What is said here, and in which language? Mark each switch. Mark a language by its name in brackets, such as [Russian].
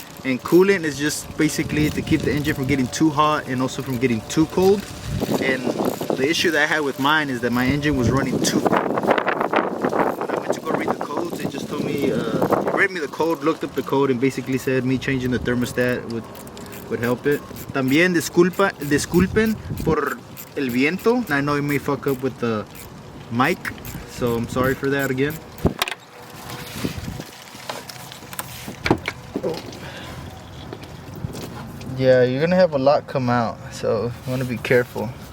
[English] And coolant is just basically to keep the engine from getting too hot and also from getting too cold. And the issue that I had with mine is that my engine was running too cold. When I went to go read the codes, it just told me, read me the code, looked up the code, and basically said me changing the thermostat would help it. [Spanish] También disculpen por el viento. [English] I know you may fuck up with the mic, so I'm sorry for that again. Yeah, you're gonna have a lot come out, so you want to be careful.